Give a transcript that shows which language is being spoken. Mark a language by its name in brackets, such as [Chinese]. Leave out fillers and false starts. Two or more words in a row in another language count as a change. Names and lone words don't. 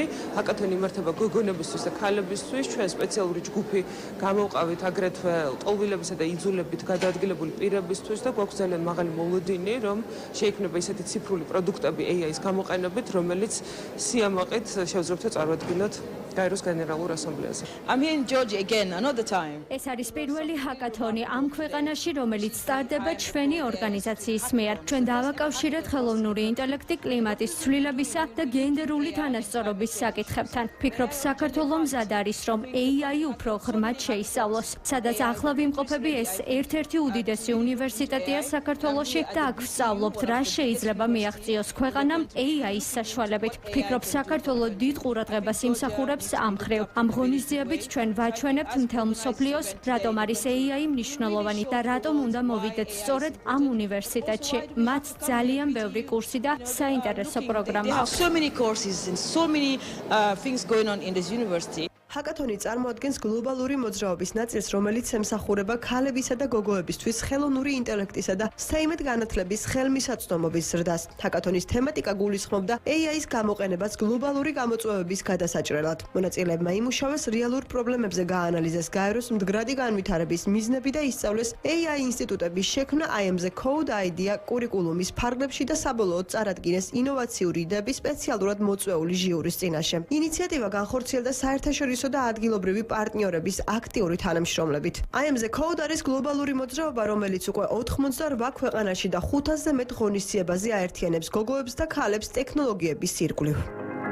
[Georgian] ჰაკათონი იმართება გოგონებისთვის და ქალებისთვის. ჩვენ სპეციალური ჯგუფი გამოვყავით აგრეთვე ტოლვილებისა და იძულებით გადაადგილებული პირებისთვის და გვაქვს ძალიან მაღალი მოლოდინი, რომ შეიქმნება ისეთი ციფრული პროდუქტები AI-ის გამოყენებით, რომელიც სიამაყით შევძლებთ წარვადგინოთ გაეროს გენერალურ ასამბლეაზე. [English] I'm here in Georgia again another time. [Georgian] ეს არის პირველი ჰაკათონი ამ ქვეყანაში, რომელიც სტარდება ჩვენი ორგანიზაციის მიერ. ჩვენ დავაკავშირეთ ხელოვნური ინტელექტი კლიმატის ცვლილებისა და გენდერული თანასწორობის საკითხებთან. ვფიქრობ, საქართველოს მზად არის, რომ AI უფრო ღრმად შეისწავლოს, სადაც ახლა ვიმყოფები ეს ერთ-ერთი უდიდესი უნივერსიტეტია საქართველოში და აქ ვსწავლობთ, რა შეიძლება მიაღწიოს ქვეყანამ AI-ის საშუალებით. ვფიქრობ, საქართველოს დიდ ყურადღებას იმსახურებს ამ ხრივ. ამ ღონისძიებით ჩვენ ვაჩვენებთ მთელ მსოფლიოს, რატომ არის AI მნიშვნელოვანი და რატომ უნდა მოვიდეთ სწორედ ამ უნივერსიტეტში. მათ ძალიან ბევრი კურსი და საინტერესო პროგრამა აქვს. [English] So many courses and so many things going on in this university. [Georgian] ჰაკათონი წარმოადგენს გლობალური მოძრაობის ნაწილს, რომელიც ემსახურება ქალებისა და გოგოებისთვის ხელოვნური ინტელექტისა და STEM-ით განათლების ხელმისაწვდომობის ზრდას. ჰაკათონის თემატიკა გულისხმობდა AI-ის გამოყენებას გლობალური გამოწვევების გადასაჭრელად. მონაწილეებმა იმუშავეს რეალურ პრობლემებზე გაანალიზეს გაეროს მდგრადი განვითარების მიზნები და ისწავლეს AI ინსტიტუტების შექმნა I am the Code idea კურიკულუმის ფარგლებში და საბოლოოდ წარადგინეს ინოვაციური იდეები სპეციალურად მოწვეული ჟიურის წინაშე. ინიციატივა განხორციელდა საერთაშორისო და ადგილობრივი პარტნიორების აქტიური თანამშრომლებით. I am the Code არის გლობალური მოძრაობა, რომელიც უკვე 88 ქვეყანაში და 500-ზე მეტ ღონისძიებაზე აერთიანებს გოგოებს და ქალებს ტექნოლოგიების ირგვლივ.